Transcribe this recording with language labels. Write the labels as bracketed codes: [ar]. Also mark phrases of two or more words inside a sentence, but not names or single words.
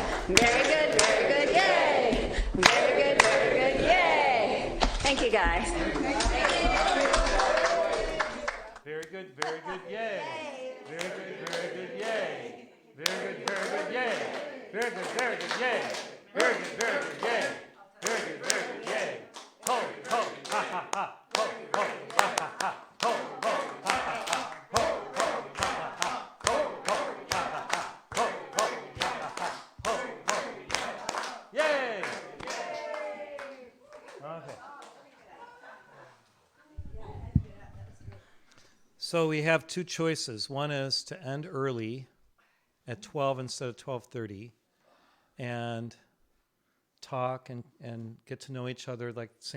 [en] Very good, yay. Very good, yay. Thank you, guys. Very good, yay. Very good, yay. Very good, yay. Very good, yay. Very good, yay. Very good, yay. Very good, yay. Ho, ho, ha, ha, ha. Ho, ho, ha, ha, ha. Ho, ho, ha, ha, ha. Ho, ho, ha, ha, ha. Ho, ho, ha, ha, ha. Ho, ho, ha, ha, ha. Ho, ho. Yay! Okay. So we have two choices. One is to end early at 12 instead of 12:30 and talk and get to know each other like St.